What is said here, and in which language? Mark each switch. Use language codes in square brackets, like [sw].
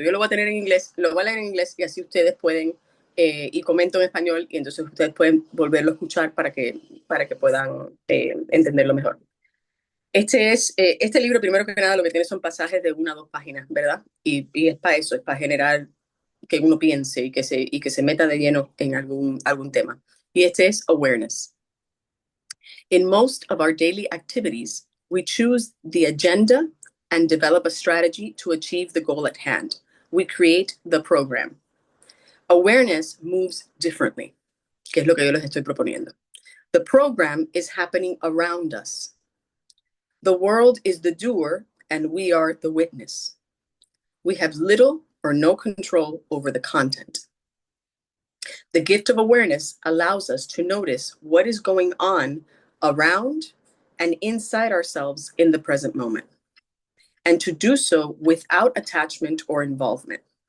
[es] Yo lo voy a tener en inglés, lo voy a leer en inglés y así ustedes pueden, y comento en español y entonces ustedes pueden volverlo a escuchar para que puedan entenderlo mejor. Este libro, primero que nada, lo que tiene son pasajes de 1 a 2 páginas, ¿verdad? Y es para eso, es para generar que uno piense y que se meta de lleno en algún tema. Y este es Awareness. [en] In most of our daily activities, we choose the agenda and develop a strategy to achieve the goal at hand. We create the program. Awareness moves differently, [es] que es lo que yo les estoy proponiendo. [en] The program is happening around us. The world is the doer, and we are the witness. We have little or no control over the content. The gift of awareness allows us to notice what is going on around and inside ourselves in the present moment, and to do so without attachment or involvement.